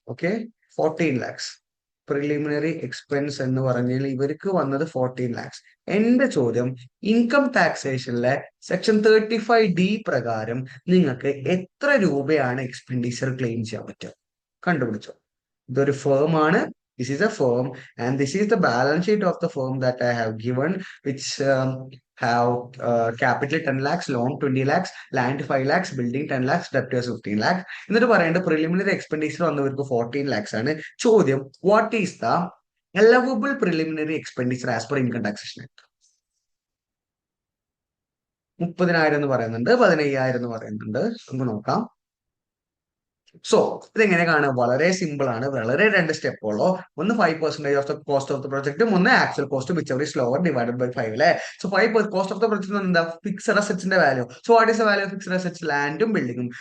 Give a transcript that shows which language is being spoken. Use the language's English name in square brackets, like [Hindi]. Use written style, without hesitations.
[Malayalam] Okay, 14 lakhs preliminary expense എന്ന് പറഞ്ഞാൽ ഇവർക്ക് വന്നത് 14 lakhs. എന്റെ ചോദ്യം, ഇൻകം ടാക്സേഷനിലെ സെക്ഷൻ 35D പ്രകാരം നിങ്ങൾക്ക് എത്ര രൂപയാണ് എക്സ്പെൻഡിച്ചർ ക്ലെയിം ചെയ്യാൻ പറ്റുക? കണ്ടുപിടിച്ചോ. ഇതൊരു ഫേം ആണ്. [English] This is a firm, and this is the balance sheet of the firm that I have given, which have capital 10 lakhs, loan 20 lakhs, land 5 lakhs, building 10 lakhs, debtors 15 lakhs. [Malayalam] എന്നിട്ട് പറയേണ്ട preliminary expenditure വന്നവർക്ക് 14 lakhs ആണ്. ചോദ്യം, [English] What is the allowable preliminary expenditure as per income taxation act? [Malayalam] 30,000 എന്ന് പറയുന്നുണ്ട്, 15,000 എന്ന് പറയുന്നുണ്ട്. നമുക്ക് നോക്കാം. സോ ഇതെങ്ങനെ കാണുക? വളരെ സിമ്പിൾ ആണ്. വളരെ 2 സ്റ്റെപ്പുള്ളൂ. [English] ഒന്ന് 5% of the cost of the പ്രൊജക്റ്റും, ഒന്ന് actual cost whichever is lower divided by 5 [Malayalam] അല്ലേ? [English] so 5% cost of the project [Malayalam] എന്താ? [English] Fixed അസറ്റ്സിന്റെ value. So what is the value of fixed assets? ലാൻഡും ബിൽഡിങ്ങും.